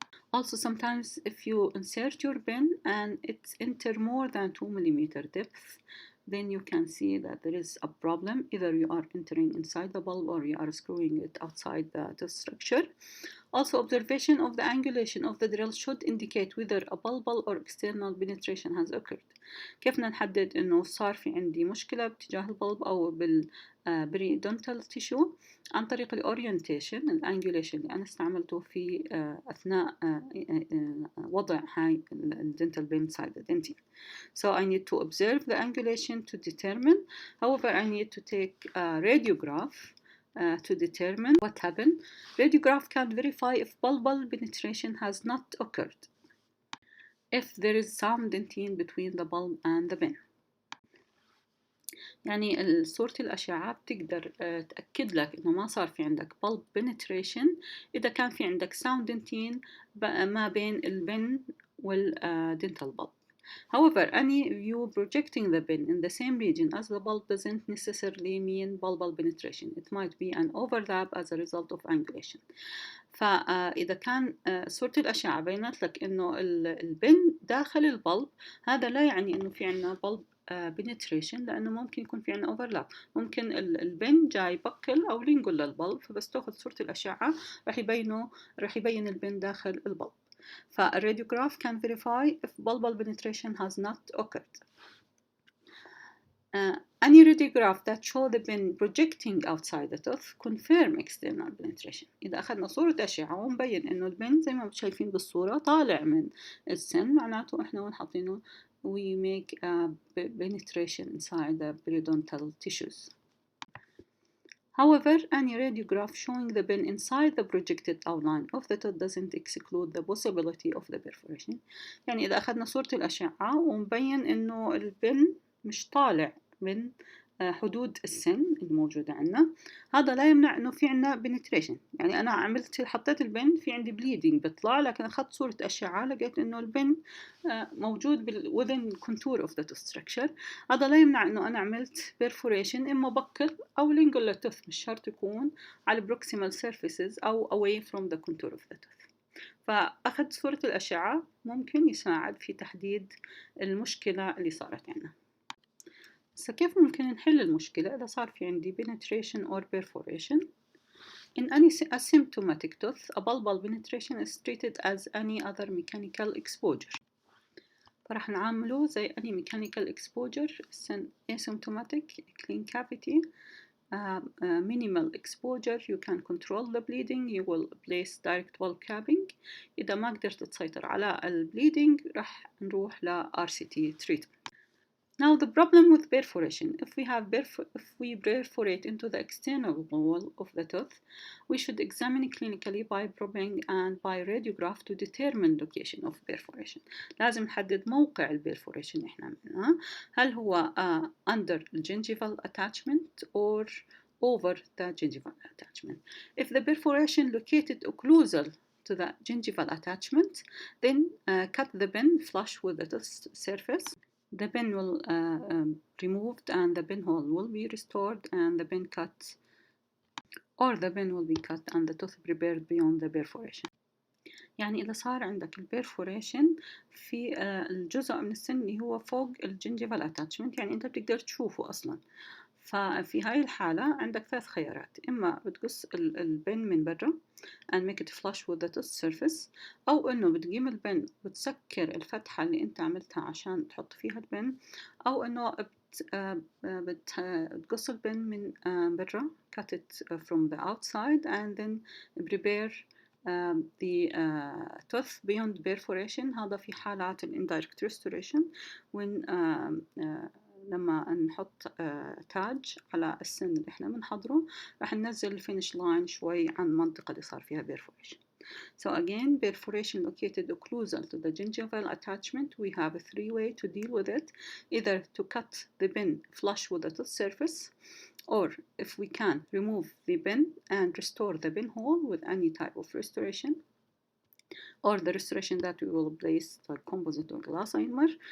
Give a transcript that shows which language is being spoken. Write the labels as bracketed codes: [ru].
[en] Also, sometimes if you insert your pin and it's enter more than 2 millimeter depth, then you can see that there is a problem. Either you are entering inside the bulb or you are screwing it outside the structure. Also, observation of the angulation of the drill should indicate whether a pulpal or external penetration has occurred. [ar] كيف بدنا نحدد إنه صار في عندي مشكلة باتجاه البلب أو بالبريدونتال تيشو؟ عن طريق الأورينتيشن الأنجوليشن اللي أنا استعملته في أثناء وضع هاي الدنتال بين [en] side the dentin. So I need to observe the angulation to determine. However, I need to take a radiograph to determine what happened. Radiograph can verify if pulpal penetration has not occurred, if there is some dentin between the bulb and the pin. [ar] يعني صورة الأشعة بتقدر تأكد لك إنه ما صار في عندك [en] bulb penetration [ar] إذا كان في عندك [en] sound dentin [ar] ما بين البن والdental bulb. [en] However, any view projecting the pin in the same region as the bulb doesn't necessarily mean pulpal penetration. It might be an overlap as a result of angulation. [ar] فإذا كان صورة الأشعة بينت لك إنه البن داخل البلب، هذا لا يعني إنه في عنا [en] bulb penetration، [ar] لأنه ممكن يكون في عنا overlap. ممكن البن جاي بقل أو لينجول للبلب، فبس تأخذ صورة الأشعة رح يبين البن داخل البلب. [en] فالراديوغراف can verify if pulpal penetration has not occurred. Any radiograph that show the pin projecting outside the tooth confirm external penetration. [ar] إذا أخذنا صورة أشعة ومبين إنه البن زي ما شايفين بالصورة طالع من السن، معناته إحنا وين حاطينه [en] we make a penetration inside the periodontal tissues. However, any radiograph showing the pin inside the projected outline of the tooth doesn't exclude the possibility of the perforation. [ar] يعني إذا أخذنا صورة الأشعة ومبين إنه البن مش طالع من حدود السن الموجودة عندنا، هذا لا يمنع إنه في عنا penetration. يعني أنا حطيت البن في عندي bleeding بيطلع، لكن أخذت صورة أشعة لقيت إنه البن موجود [en] within contour of the tooth structure. [ar] هذا لا يمنع إنه أنا عملت perforation إما بقل أو [en] lingual tooth، [ar] مش شرط يكون على [en] proximal surfaces [ar] أو [en] away from the contour of the tooth. [ar] فأخذ صورة الأشعة ممكن يساعد في تحديد المشكلة اللي صارت عندنا. كيف ممكن نحل المشكلة إذا صار في عندي [en] penetration or perforation? In any asymptomatic tooth, a pulpal penetration is treated as any other mechanical exposure. [ar] فرح نعامله زي [en] any mechanical exposure. It's an asymptomatic clean cavity. minimal exposure you can control the bleeding. You will place direct wall capping. [ar] إذا ما قدرت تسيطر على البليدنج راح نروح ل [en] RCT treatment. Now the problem with perforation, if we perforate into the external wall of the tooth, we should examine clinically by probing and by radiograph to determine location of perforation. [ar] لازم نحدد موقع البرفوريشن احنا عملناه. هل هو [en] under gingival attachment or over the gingival attachment. If the perforation located occlusal to the gingival attachment, then cut the pin flush with the tooth surface. The pin will removed and the pinhole will be restored and the pin cut or the pin will be cut and the tooth prepared beyond the perforation. [ar] يعني إذا صار عندك البرفوريشن في الجزء من السن اللي هو فوق الجنجيفال اتاتشمنت، يعني أنت بتقدر تشوفه أصلا. ففي هاي الحالة عندك ثلاث خيارات: إما بتقص البن من برا [en] and make it flush with the tooth surface، [ar] أو إنه بتقيم البن وتسكر الفتحة اللي أنت عملتها عشان تحط فيها البن، أو إنه بتقص البن من برا [en] cut it from the outside and then prepare the tooth beyond perforation. [ar] هذا في حالات [en] indirect restoration when [ar] لما نحط تاج على السن اللي احنا بنحضره راح ننزل الفينش لاين شوي عن المنطقة اللي صار فيها perforation. [en] So again, perforation located occlusal to the gingival attachment, we have a three way to deal with it: either to cut the pin flush with the tooth surface, or if we can, remove the pin and restore the pinhole with any type of restoration, or the restoration that we will place like composite or glass ionomer.